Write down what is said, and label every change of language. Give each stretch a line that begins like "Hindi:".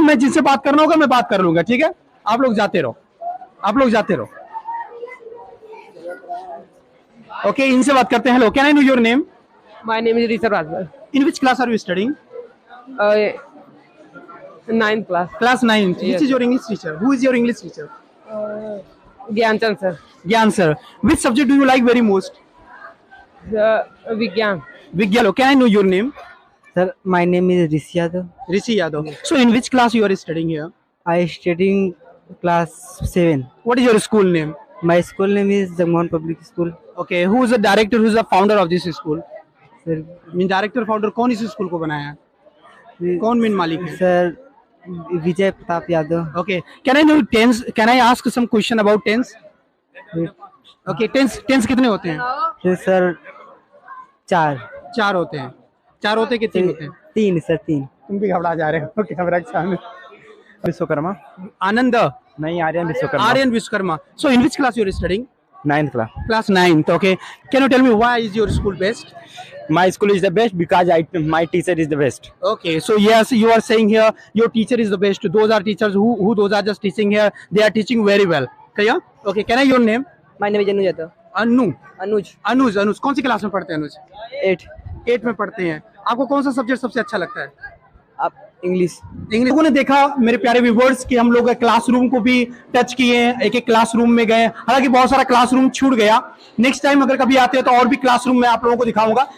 Hindi: मैं जिनसे बात करना होगा मैं बात कर लूंगा. ठीक है? आप लोग जाते रहो. Okay, इनसे बात करते हैं.
English: Hello, can I know your name? My name is Rishabh Rajwal. In which class are you studying? 9th class. Class 9th. Yes. Which is your English teacher? Who is your English teacher? Gyan sir. Gyan sir. Which subject do you like very most?
Hindi: Vigyan.
English: Vigyalo. Can I know your name? Sir, my name is Rishi Yadav. Rishi Yadav. So in which class you are studying here? I am studying class 7. What is your school name? My school name is Jagmohan Public School. Okay. Who is the director? Who is the founder of this school? Sir, Mean director, founder
Hindi: कौन इस school को बनाया है? कौन main मालिक है?
English: Sir, Vijay Pratap Yadav. Okay. Can I know tense? Can I ask some question about tense? Okay.
Hindi: Tense कितने होते हैं?
English: Sir, 4.
Hindi: 4 होते हैं. 4 होते हैं कि 3 होते हैं?
English: 3 sir, 3.
Hindi: तुम भी घबरा जा रहे हो कैमरा के सामने. Vishwakarma? आनंद. नहीं, Aryan Vishwakarma. Aryan Vishwakarma.
English: So in which class you are studying? 9th class. Class 9th. Okay. Can you tell me why is your school best? My school is the best because my teacher is the best. Okay. So yes, you are saying here your teacher is the best. Those are teachers who those are just teaching here. They are teaching very well. Clear? Okay. Can I your name? My name is Anuj Yadav.
Hindi: अनुज. कौन सी class में पढ़ते हैं अनुज? 8 में पढ़ते हैं. आपको कौन सा सब्जेक्ट सबसे अच्छा लगता है? आप इंग्लिश. लोगों ने देखा मेरे प्यारे व्यूअर्स कि हम लोग क्लासरूम को भी टच किए हैं. एक क्लासरूम में गए. हालांकि बहुत सारा क्लासरूम छूट गया. नेक्स्ट टाइम अगर कभी आते हैं तो और भी क्लासरूम में आप लोगों को दिखाऊंगा.